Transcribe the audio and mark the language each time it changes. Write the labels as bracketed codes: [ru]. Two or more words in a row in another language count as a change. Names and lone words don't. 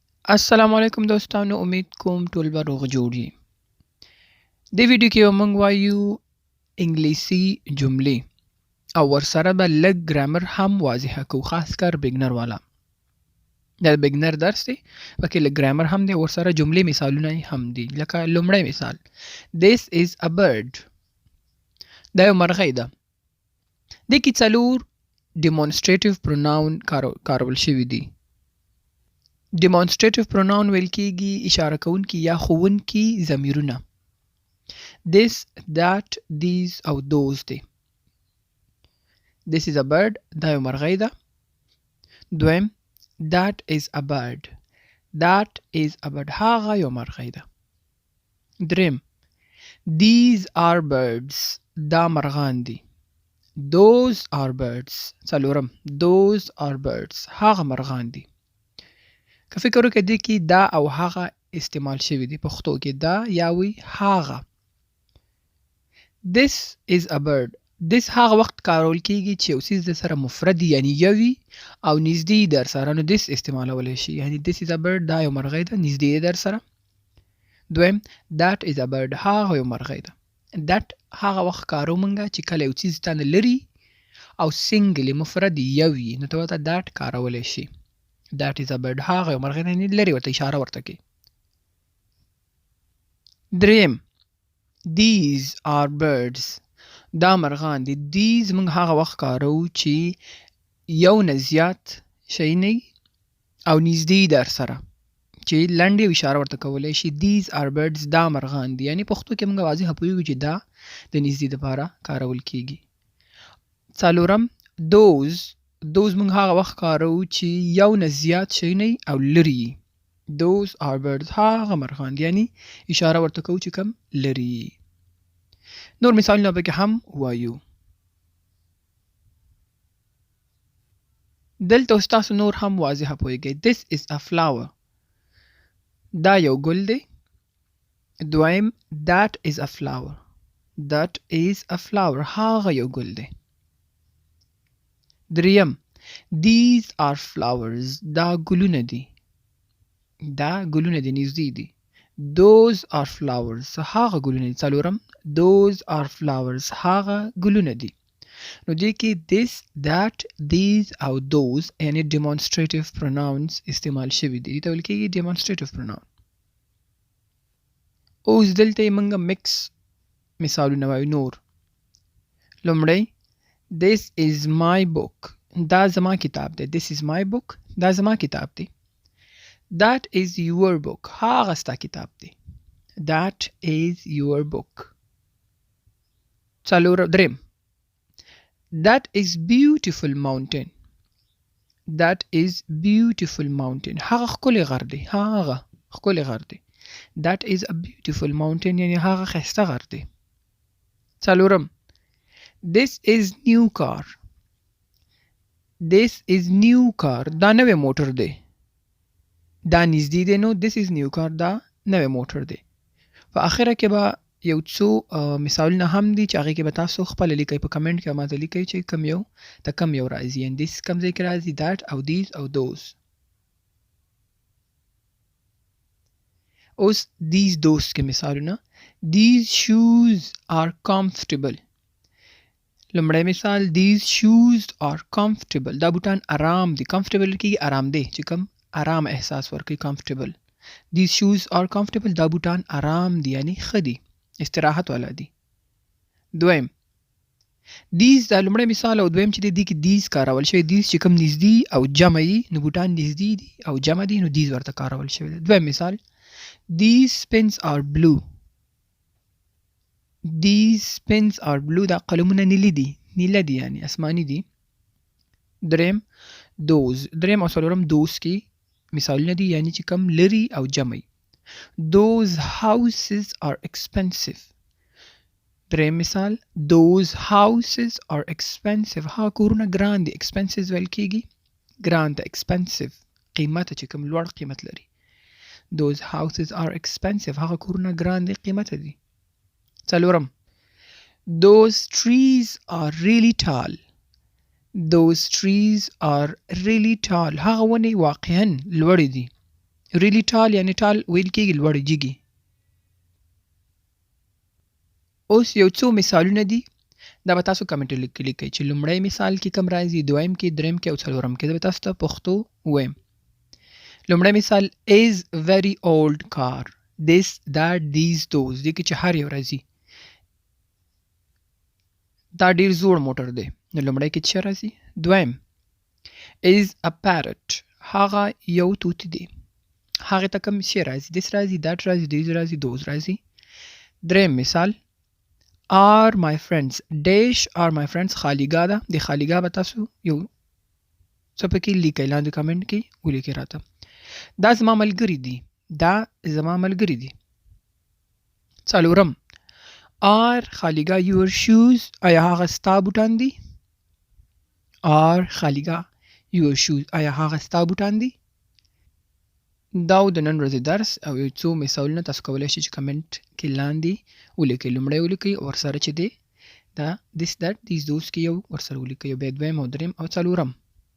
[ps] السلام علیکم دوستانو، امید کوم ټول به روغ جوړ یې. دې ویډیو کې به موږ وایو انګلیسي جملې او ورسره به لږ ګرامر هم واضحه کوو، خاص کر بګنر والا. دا بګنر درس دی، پکې لږ ګرامر هم دی، ورسره جملې مثالونه هم دي. لکه لومړی مثال [en] This is a bird. [ps] دا یو مرغۍ ده. دې کې څلور [en] demonstrative pronoun [ps] کارول شوي دي. [en] demonstrative pronoun [ps] ویل کېږي اشاره کوونکي یا ښوونکي ضمیرونه. [en] This, that, these او those دی. This is a bird. [ps] دا یو مرغۍ ده. [en] دویم That is a bird. That is a bird. [ps] هغه یو مرغۍ ده. [en] دریم These are birds. [ps] دا مرغان دي. [en] Those are birds. څلورم Those are birds. [ps] هغه مرغان دي. که فکر وکړئ دې کې دا او هغه استعمال شوي دي. پښتو کې دا یا وی هغه. [en] This is a bird. [ps] This هغه وخت کارول کېږي چې یو څیز د سره مفرد یعنی یوي او نږدې در سره، نو this استعمالولی شي. [en] یعنی this is a bird، [ps] دا یو مرغۍ ده، نږدې در سره. دویم [en] that is a bird، [ps] هغه یو مرغۍ ده. that هغه وخت کارو مونږه چې کله یو څیز تانه لري او سنګل مفرد یوي، نو ته ورته that کارولی شي. [en] That is a bird، [ps] هغه یو مرغۍ نه لري، ورته اشاره ورته کوي. [en] دریم These are birds، [ps] دا مرغان دي. These موږ هغه وخت کارو چې یو نه زیات شی نه او نږدې در سره، چې لنډې اشاره ورته کولی شي. [en] These are birds، [ps] دا مرغان دي. یعنی پښتو کې موږ واضحه پوهیږو چې دا د نږدې دپاره کارول کېږي. څلورم those موږ هغه وخت کارو چې یو نه زیات شی نه او لري. [en] Those are birds، [ps] هغه مرغان دي. یعنی اشاره ورته کوو چې کم لري. نور مثالونه پکې هم وایو. دلته ستاسو نور هم واضحه پوهیږئ. [en] This is a flower، [ps] دا یو ګل دی. [en] دویم that is a flower. That is a flower، [ps] هغه یو ګل دی. [en] دریم These are flowers، [ps] دا ګلونه دي. دا ګلونه دي، نږدې دي. [en] Those are flowers، [ps] هغه ګلونه دي. [en] څلورم Those are flowers، [ps] هغه ګلونه دي. نو دې کې this, that, these او those یعنی [en] demonstrative pronouns [ps] استعمال شوي دي. دې ته ویل کېږي [en] demonstrative pronoun. [ps] اوس دلته یې موږ مکس مثالونه وایو نور. [en] لومړی This is my book، [ps] دا زما کتاب دی. [en] This is my book، [ps] دا زما کتاب دی. [en] That is your book، [ps] هغه ستا کتاب دی. [en] That is your book. دریم That is beautiful mountain، That is beautiful mountain، [ps] هغه ښکلی غر دی. هغه ښکلی غر دی. [en] That is a beautiful mountain، [ps] یعنی هغه ښایسته غر دی. [en] څلورم This is new car، This is new car، [ps] دا نوی موټر دی. دا نږدې دی، نو [en] this is new car، [ps] دا نوی موټر دی. په اخره کې به یو څو مثالونه هم دي چې هغې کې به تاسو خپله لیکئ. په کمنټ کې ماته لیکئ چې کم یو ته کم یو راځي. یعنې this کم ځای کې راځي، that او these او those. اوس those کې مثالونه. [en] These shoes are comfortable. [ps] لومړی مثال [en] These shoes are comfortable، [ps] دا بوټان آرام دي. comfortable کېږي آرام دی، چې کم آرام احساس ورکوي. [en] comfortable. These shoes are comfortable، [ps] دا بوټان آرام دي یعنی ښه دي، استراحت والا دي. دویم These دا لومړی مثال او دویم چې دی دې کې these کارول شوی. these چې کم نږدې او جمع یي، نو بوټان نږدې دي او جمع دي، نو these ورته کارول شوی دی. دویم مثال [en] These pens are blue، These pens are blue، [ps] دا قلمونه نیلي دي، نیله دي یعنی اسماني دي. دریم دریم او څلورم those کې مثالونه دي، یعنی چې کم لري او جمع یي. [en] Those houses are expensive، [ps] دریم مثال [en] Those houses are expensive، [ps] هغه کورونه ګران دي. expensive ویل کېږي ګران ته، expensive قیمته، چې کم لوړ قیمت لري. [en] Those houses are expensive، [ps] هغه کورونه ګران دي، قیمته دي. [en] څلورم Those trees are really tall، Those trees are really tall، [ps] هغه ونې واقعاً لوړې دي. [en] really tall [ps] یعنی ټال ویل کېږي لوړ جګي. اوس یو څو مثالونه دي دا به تاسو کمنټ کې لیکئ چې لومړی مثال کې کوم راځي، دویم کې، دریم کې او څلورم کې. زه به تاسو ته پښتو وایم. لومړی مثال [en] is very old car. this that these those [ps] دې کې چې هر یو راځي دا ډیر زوړ موټر دی. نو لومړی کې چې راځي. دویم [en] is a parrot. [ps] هغه یو توتی دی. هغه ته کوم شی راځي؟ this راځي، that راځي، these راځي، those راځي. دریم مثال [en] are my friends. dash are my friends [ps] خالیګاه ده. د خالیګاه به تاسو یو څه پکې لیکئ لاندې کمنټ کې ولیکئ راته. دا زما ملګري دي. دا زما ملګري دي. [en] څلورم are خالیګاه your shoes. [ps] آیا هغه ستا بوټان دي؟ are خالیګاه [en] your shoes. [ps] آیا هغه ستا بوټان دي؟ دا د نن ورځې درس او یو څو مثالونه تاسو کولی شئ چې کمنټ کې لاندې ولیکئ. لومړی ولیکئ ورسره چې دی دا [en] this that these those [ps] کې یو ورسره ولیکئ، بیا دویم او دریم او څلورم.